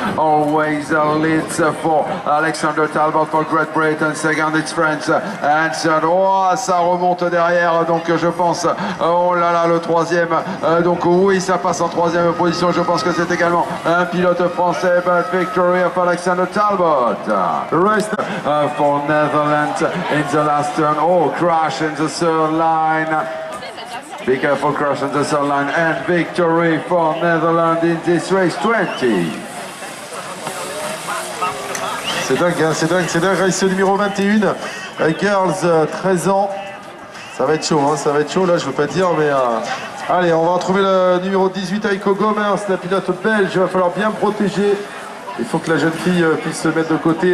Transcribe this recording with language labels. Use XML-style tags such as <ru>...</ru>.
<en>Always leads for Alexander Talbot for Great Britain. Second, it's France. And third,</en> <fr>oh, ça remonte derrière, donc je pense, oh là là, le troisième. Donc oui, ça passe en troisième position. Je pense que c'est également un pilote français,</fr> <en>but victory of Alexander Talbot. Rest for Netherlands in the last turn. Oh, crash in the third line. Be careful, crash in the third line. And victory for Netherlands in this race 20.</en> <fr>C'est dingue, hein, c'est dingue. Race numéro 21. Girls, 13 ans. Ça va être chaud, hein, ça va être chaud. Là, je veux pas dire, mais... Allez, on va retrouver le numéro 18, Heiko Gomers, la pilote belge. Il va falloir bien protéger. Il faut que la jeune fille puisse se mettre de côté.</fr>